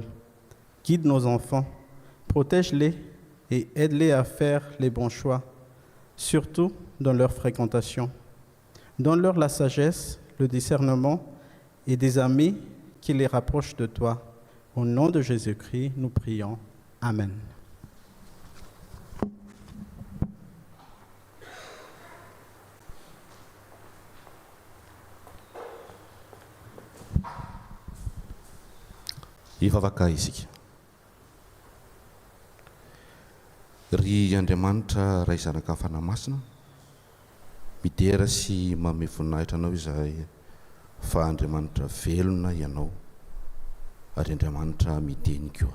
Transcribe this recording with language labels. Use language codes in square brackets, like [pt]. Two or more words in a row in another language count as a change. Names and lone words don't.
[fr] Guide nos enfants, protège-les et aide-les à faire les bons choix, surtout dans leur fréquentation. Donne-leur la sagesse, le discernement et des amis qui les rapprochent de toi. Au nom de Jésus-Christ, nous prions. Amen. [mg] Hivavaka isika. Ry Andriamanitra ray zanaka fanahy-masina, midera sy manome voninahitra anao izahay fa Andriamanitra velona ianao ary Andriamanitra miteny koa.